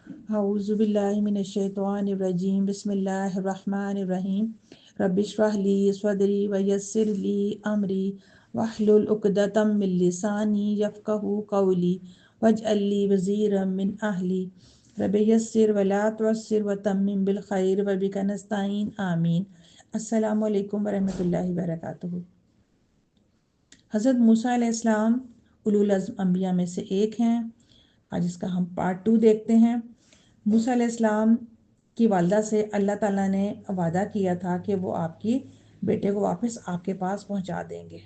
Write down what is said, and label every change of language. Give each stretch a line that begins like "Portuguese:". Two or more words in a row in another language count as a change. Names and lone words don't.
Arabic: أعوذ بالله من الشيطان الرجيم بسم الله الرحمن الرحيم رب اشرح لي صدري ويسر لي أمري واحلل عقدة من لساني يفقهوا قولي واجعل لي وزيرا من أهلي رب يسر ولا تعسر وتمم بالخير وبك نستعين آمين. السلام عليكم ورحمة الله وبركاته.
Hindi: हज़रत मूसा अलैहिस्सलाम
Arabic: أولو العزم
Hindi: अंबिया में से एक हैं। आज इसका हम पार्ट 2 देखते हैं। मूसा अलैहिस्सलाम की वालदा से अल्लाह ताला ने वादा किया था कि वो आपकी बेटे को वापस आपके पास पहुंचा देंगे।